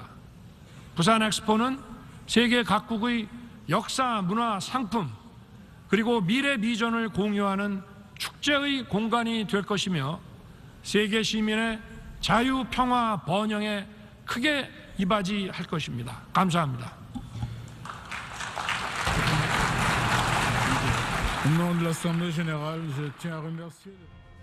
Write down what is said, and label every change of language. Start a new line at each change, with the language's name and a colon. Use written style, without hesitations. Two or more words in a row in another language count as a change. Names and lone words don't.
Korean: 부산 엑스포는 세계 각국의 역사, 문화, 상품, 그리고 미래 비전을 공유하는 축제의 공간이 될 것이며 세계 시민의 자유, 평화, 번영에 크게 이바지할 것입니다. 감사합니다.
French: Au nom de l'Assemblée générale, je tiens à remercier